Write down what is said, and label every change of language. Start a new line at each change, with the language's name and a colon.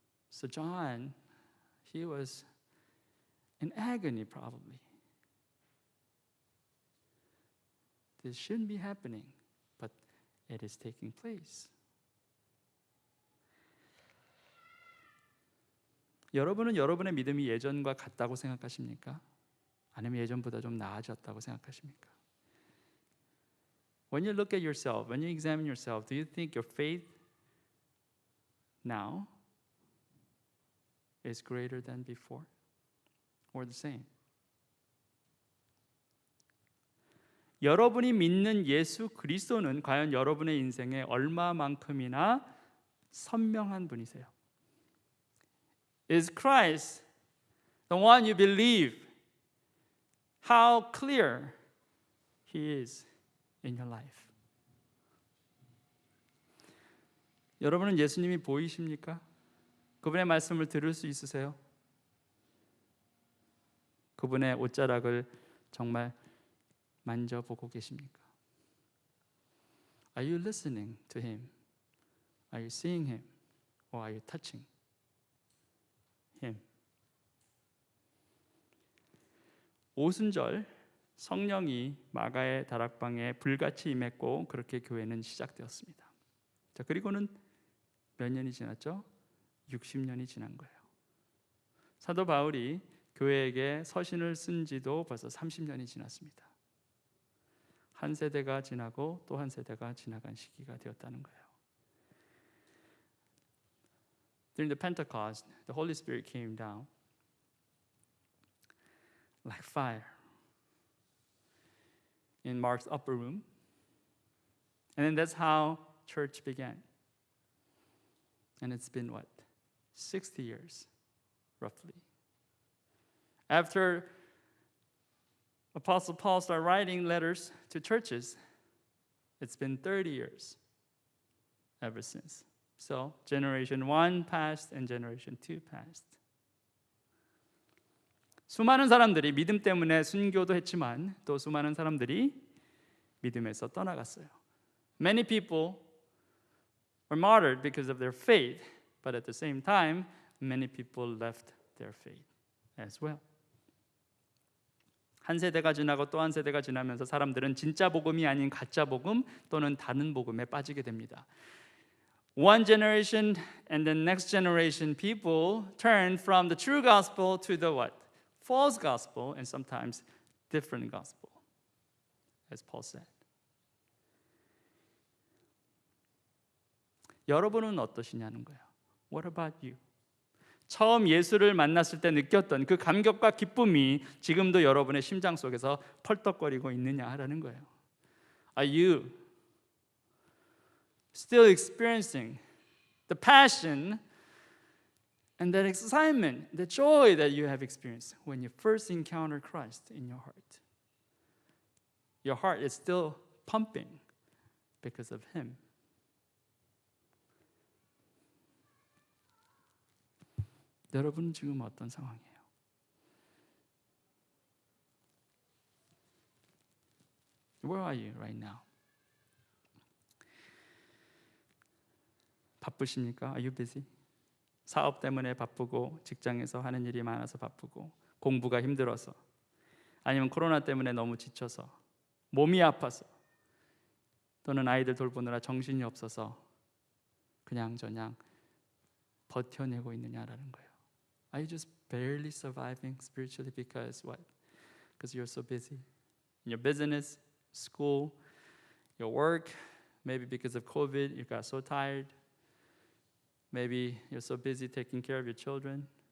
English: So John, he was in agony probably. This shouldn't be happening, but it is taking place.
Korean: 여러분은 여러분의 믿음이 예전과 같다고 생각하십니까? 아니면 예전보다 좀 나아졌다고 생각하십니까?
English: When you look at yourself, when you examine yourself, do you think your faith now is greater than before or the same?
Korean: 여러분이 믿는 예수 그리스도는 과연 여러분의 인생에 얼마만큼이나 선명한 분이세요?
English: Is Christ the one you believe? How clear He is in your life?
Korean: 여러분은 예수님이 보이십니까? 그분의 말씀을 들을 수 있으세요? 그분의 옷자락을 정말 만져보고 계십니까?
English: Are you listening to Him? Are you seeing Him? Or are you touching Him?
Korean: 오순절 성령이 마가의 다락방에 불같이 임했고 그렇게 교회는 시작되었습니다. 자, 그리고는 몇 년이 지났죠? 60년이 지난 거예요. 사도 바울이 교회에게 서신을 쓴 지도 벌써 30년이 지났습니다. 한 세대가 지나고 또 한 세대가 지나간 시기가 되었다는 거예요.
English: During the Pentecost, the Holy Spirit came down like fire in Mark's upper room. And then that's how church began. And it's been what? 60 years, roughly. After Apostle Paul started writing letters to churches, it's been 30 years ever since. So generation 1 passed and generation 2 passed.
Korean: 수많은 사람들이 믿음 때문에 순교도 했지만 또 수많은 사람들이 믿음에서 떠나갔어요.
English: Many people were martyred because of their faith, but at the same time, many people left their faith as well.
Korean: 한 세대가 지나고 또 한 세대가 지나면서 사람들은 진짜 복음이 아닌 가짜 복음 또는 다른 복음에 빠지게 됩니다.
English: One generation and the next generation people turn from the true gospel to the what? False gospel and sometimes different gospel, as Paul said.
Korean: 여러분은 어떠시냐는 거예요.
English: What about you?
Korean: 처음 예수를 만났을 때 느꼈던 그 감격과 기쁨이 지금도 여러분의 심장 속에서 펄떡거리고 있느냐라는 거예요.
English: Are you still experiencing the passion and that excitement, the joy that you have experienced when you first encountered Christ in your heart? Your heart is still pumping because of Him.
Korean: 여러분 지금 어떤 상황이에요?
English: Where are you right now?
Korean: 바쁘십니까?
English: Are you busy?
Korean: 사업 때문에 바쁘고 직장에서 하는 일이 많아서 바쁘고 공부가 힘들어서 아니면 코로나 때문에 너무 지쳐서 몸이 아파서 또는 아이들 돌보느라 정신이 없어서 그냥저냥 버텨내고 있느냐라는 거예요.
English: Are you just barely surviving spiritually because what? Because you're so busy in your business, school, your work, maybe because of COVID you got so tired. Maybe you're so busy taking care of your children.